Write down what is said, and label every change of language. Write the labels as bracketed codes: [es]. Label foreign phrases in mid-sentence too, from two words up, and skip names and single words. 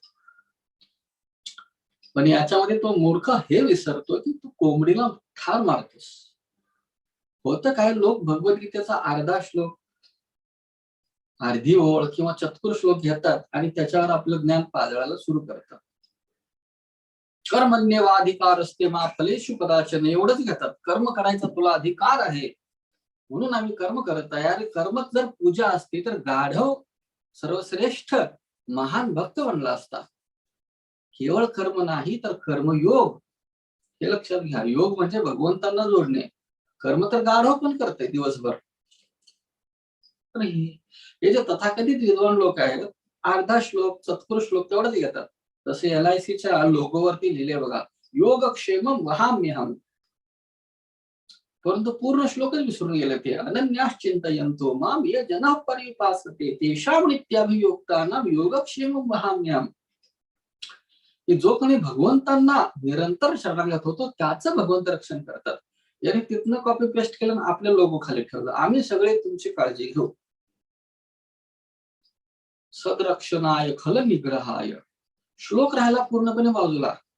[mr] पण याच्यामध्ये तो मूर्ख हे विसरतो की तू कोंबडीला ठार मारतोस. होतं काय, लोक भगवद्गीतेचा अर्धा श्लोक, अर्धी ओळ किंवा चतुर श्लोक घेतात आणि त्याच्यावर आपलं ज्ञान पाजळायला सुरू करतात. [sa] कर्मण्येवाधिकार असते मा फलेषु कदाचन, [mr] एवढंच घेतात. कर्म करायचा तुला अधिकार आहे म्हणून आम्ही कर्म करत आहे. अरे कर्मच जर पूजा असती तर गाढव सर्वश्रेष्ठ महान भक्त बनला असता. केवळ कर्म नाही तर कर्मयोग, हे लक्षात घ्या. योग म्हणजे भगवंतांना जोडणे. कर्म तर गाढव पण करते दिवसभर. हे जे तथाकथित विद्वान लोक आहेत, अर्धा श्लोक, चतुर श्लोक तेवढंच घेतात. जसे LICच्या लोगोवरती लिहिले बघा, [sa] योगक्षेमं वहाम्यहम्, [mr] परंतु पूर्ण श्लोकच विसरून गेले ते. [sa] अनन्याश्चिंतयन्तो मां ये जनाः पर्युपासते तेषां नित्याभियुक्तानां योगक्षेमं वहाम्यहम्. [mr] की जो कोणी भगवंतांना निरंतर शरणागत होतो त्याचं भगवंत रक्षण करतात. याने तिथनं [en] copy paste [mr] केलं आणि आपल्या लोगो खाली ठेवलं, आम्ही सगळे तुमची काळजी घेऊ. [sa] सदरक्षणाय खल निग्रहाय, [mr] श्लोक राहिला पूर्णपणे बाजूला.